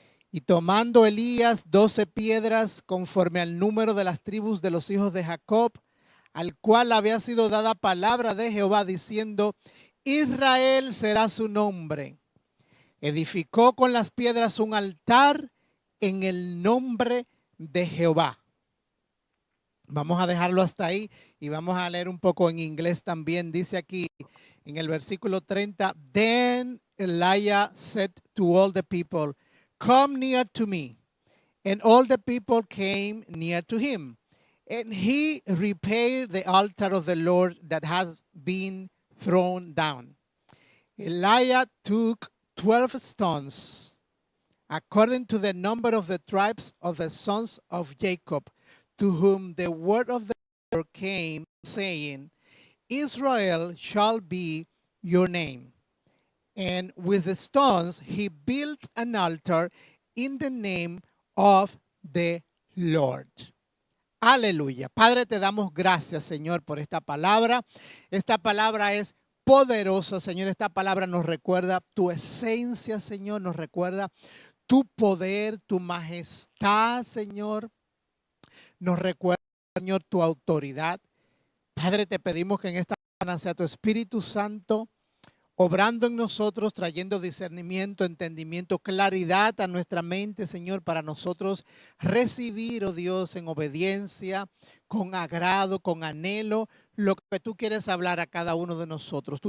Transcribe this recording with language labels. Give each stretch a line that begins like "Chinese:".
Spanish: Y tomando Elías 12 piedras conforme al número de las tribus de los hijos de Jacob, al cual había sido dada palabra de Jehová diciendo: Israel será su nombre. Edificó con las piedras un altar en el nombre de Jehová. Vamos a dejarlo hasta ahí y vamos a leer un poco en inglés también. Dice aquí en el versículo 30,
English: Then Elijah said to all the people, Come near to me. And all the people came near to him. And he repaired the altar of the Lord that has been thrown down. Elijah took 12 stones, according to the number of the tribes of the sons of Jacob, to whom the word of the Lord came, saying, Israel shall be your name. And with the stones he built an altar in the name of the Lord.
Spanish: Aleluya. Padre, te damos gracias, Señor, por esta palabra. Esta palabra es poderosa, Señor. Esta palabra nos recuerda tu esencia, Señor. Nos recuerda tu poder, tu majestad, Señor. Nos recuerda, Señor, tu autoridad. Padre, te pedimos que en esta mañana sea tu Espíritu Santo obrando en nosotros, trayendo discernimiento, entendimiento, claridad a nuestra mente, Señor, para nosotros recibir, oh Dios, en obediencia, con agrado, con anhelo, lo que tú quieres hablar a cada uno de nosotros.